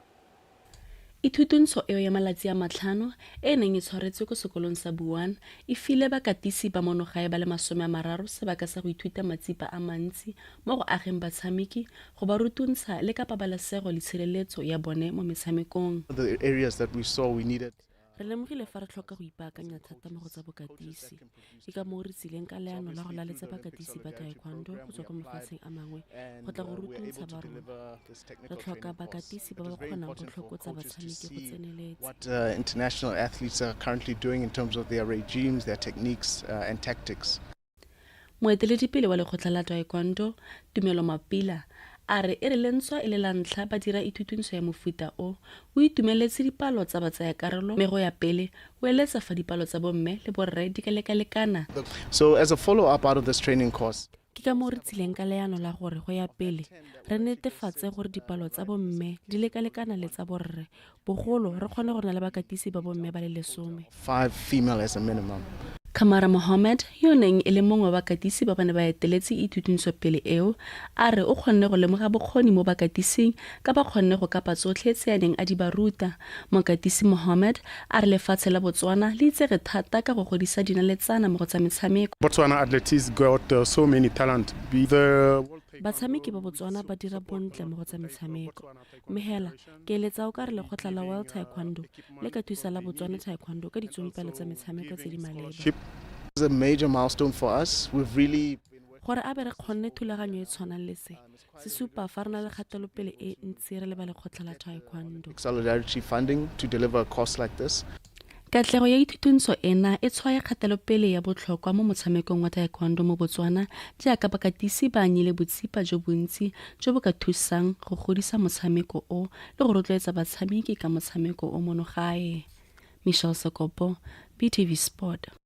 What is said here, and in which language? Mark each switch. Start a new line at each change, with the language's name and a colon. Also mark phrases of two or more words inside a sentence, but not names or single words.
Tswana: Ithuthuntso eo ya malatsi a matlhano e neng e tshwaretswe ko sekolong sa Buwan e file bakatisi ba monogae ba le 30 sebaka sa go ithuta matsipa a mantsi mo go ageng batshameki go ba rutuntsha le ka pabalesego le tshireletso ya bone mo metshamekong.
English: The areas that we saw we needed
Tswana: re lemogile fa re tlhoka go ipaakanya thata mo go tsa bokatisi ke ka moo re tsileng ka leano la go laletsa bakatisi ba taekwondo go tswa ko mafatsheng a mangwe go tla go rutuntsha ba rona re tlhoka bakatisi ba ba kgonang go tlhokotsa batshameki go tseneletsa.
English: What international athletes are currently doing in terms of their regimes, their techniques and tactics.
Tswana: Moeteledipele wa lekgotla la taekwondo Tumelo Mapila a re e re lentswa e le la ntlha ba dira ithuthuntso ya mofuta o itumeletse dipalo tsa batsayakarolo mme go ya pele o eletsa fa dipalo tsa bomme le borre di ka lekalekana.
English: So as a follow-up out of this training course,
Tswana: ke ka moo re tsileng ka leano la gore go ya pele re netefatse gore dipalo tsa bomme di lekalekana le tsa borre bogolo re kgone go nna le bakatisi ba bomme ba le 10.
English: 5 female as a minimum.
Tswana: Kamara Mohammed yo neng e le mongwe wa bakatisi ba bane ba eteletse ithuthuntso pele eo a re o kgonne go lemoga bokgoni mo bakatising ka ba kgonne go kapa tsotlhe tse a neng a di ba ruta. Mokatisi Mohammed a re lefatshe la Botswana le itsege thata ka go godisa dinaletsana mo go tsa metshameko.
English: Botswana athletes got so many talent.
Tswana: Batshameki ba Botswana ba dira bontle mo go tsa metshameko mme hela ke eletsa o ka re lekgotla la World Taekwondo le ka thusa la Botswana Taekwondo ka ditsompelo tsa metshameko tse di maleba.
English: It's a major milestone for us. We've really
Tswana: gore a be re kgonne thulaganyo e tshwanang le se supa fa re na le kgatelopele e ntsi re le ba lekgotla la Taekwondo.
English: Solidarity funding to deliver a course like this.
Tswana: Katlego ya ithuthuntso ena e tshwaya kgatelopele ya botlhokwa mo motshamekong wa taekwondo mo Botswana jaaka bakatisi ba anyile botsipa jo bontsi jo bo ka thusang go godisa motshameko o le go rotloetsa batshameki ka motshameko o monogae. Michelle Sekopo, BTV Sport.